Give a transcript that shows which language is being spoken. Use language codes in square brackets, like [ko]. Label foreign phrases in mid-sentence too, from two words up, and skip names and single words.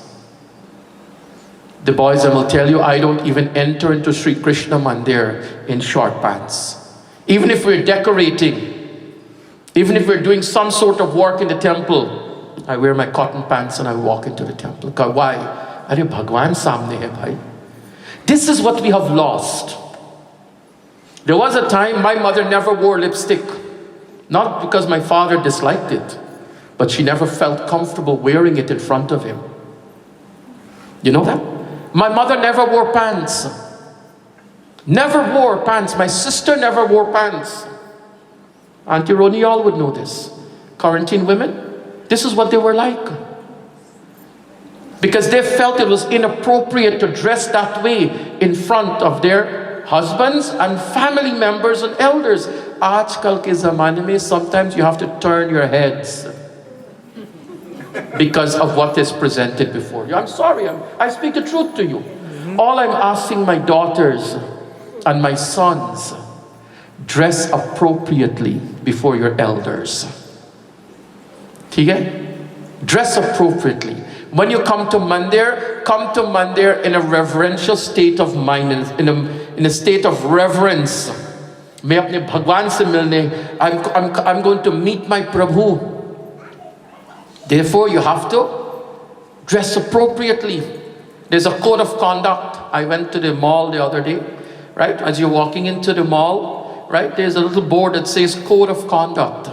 [en] The boys will tell you, I don't even enter into Sri Krishna Mandir in short pants. Even if we're decorating, even if we're doing some sort of work in the temple, I wear my cotton pants and I walk into the temple. [hi] Why? अरे भगवान सामने है भाई? [en] This is what we have lost. There was a time my mother never wore lipstick. Not because my father disliked it, but she never felt comfortable wearing it in front of him. You know that? My mother never wore pants. Never wore pants. My sister never wore pants. Auntie Roni, all would know this. Quarantine women, this is what they were like. Because they felt it was inappropriate to dress that way in front of their husbands and family members and elders. [hi] आजकल के ज़माने में, [en] sometimes you have to turn your heads because of what is presented before you. I'm sorry, I speak the truth to you. All I'm asking my daughters and my sons, dress appropriately before your elders. Okay? Dress appropriately. When you come to Mandir in a reverential state of mind, in a state of reverence. [hi] मैं अपने भगवान से मिलने, [en] I'm going to meet my Prabhu. Therefore, you have to dress appropriately. There's a code of conduct. I went to the mall the other day, right? As you're walking into the mall, right? There's a little board that says code of conduct.